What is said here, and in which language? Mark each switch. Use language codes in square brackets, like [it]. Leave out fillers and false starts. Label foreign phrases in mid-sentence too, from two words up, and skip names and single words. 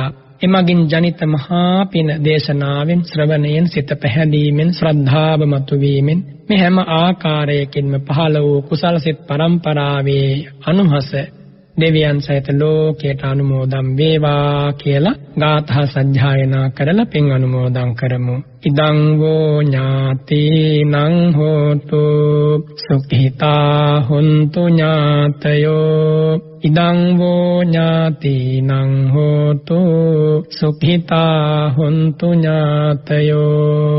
[si] එමගින් ජනිත මහා පින දේශනාවෙන්, ශ්‍රවණයෙන්, සිත පැහැදීමෙන්, ශ්‍රද්ධාව මතුවීමෙන් මේ හැම ආකාරයකින්ම පහළ වූ කුසල සිත් පරම්පරාවේ අනුහස දෙවියන් සහිත ලෝකයට අනුමෝදන් වේවා කියලා ගාථා සජ්ජායනා කරලා පින් අනුමෝදන් කරමු. [pi] ඉදං වෝ ඥාතිනං හෝතු සුඛිතා හොන්තු ඥාතයෝ. ඉදං වෝ ඥාතිනං හෝතු සුඛිතා හොන්තු ඥාතයෝ.